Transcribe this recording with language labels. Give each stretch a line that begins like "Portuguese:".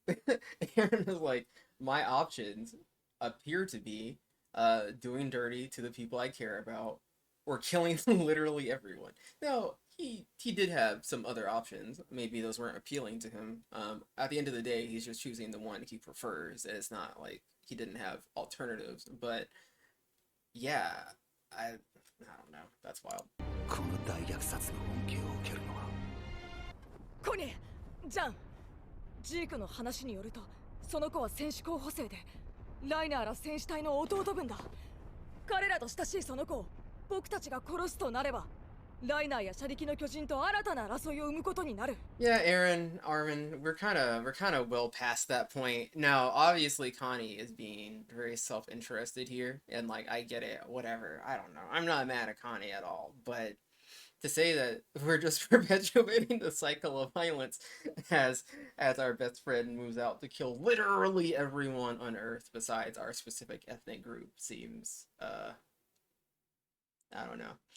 English: Eren is like, my options appear to be doing dirty to the people I care about, or killing literally everyone. Now, he did have some other options. Maybe those weren't appealing to him. At the end of the day, he's just choosing the one he prefers. It's not like he didn't have alternatives. But yeah, I don't know. That's wild.
Japanese: この大虐殺の恩恵を受けるのはコニー、ジャン、ジークの話によると、その子は戦士候補生でライナーら戦士隊の弟分だ。彼らと親しいその子を僕たちが殺すとなれば、ライナーや車力の巨人と新たな争いを生むことになる。
English: Yeah, Eren, Armin, we're kind of well past that point. Now, obviously, Connie is being very self-interested here, and like, I get it, whatever. I don't know. I'm not mad at Connie at all, but to say that we're just perpetuating the cycle of violence as our best friend moves out to kill literally everyone on Earth besides our specific ethnic group seems, I don't know.